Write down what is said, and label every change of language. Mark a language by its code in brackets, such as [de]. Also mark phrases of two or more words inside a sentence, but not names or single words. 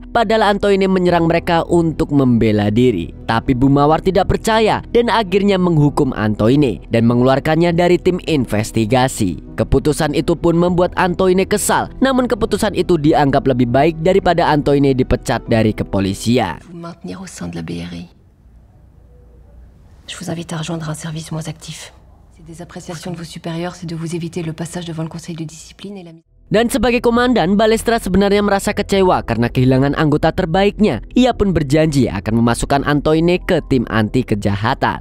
[id] Padahal Antoine menyerang mereka untuk membela diri. Tapi Bumawar tidak percaya dan akhirnya menghukum Antoine dan mengeluarkannya dari tim investigasi. Keputusan itu pun membuat Antoine kesal. Namun keputusan itu dianggap lebih baik daripada Antoine dipecat dari kepolisian. [fr] Maintenir au sein de la BRI. Je vous invite à rejoindre un service moins actif. C'est des appréciations de vos supérieurs, c'est de vous éviter le passage devant le conseil de discipline et la mise. [id] Dan sebagai komandan, Balestra sebenarnya merasa kecewa karena kehilangan anggota terbaiknya. Ia pun berjanji akan memasukkan Antoine ke tim anti kejahatan.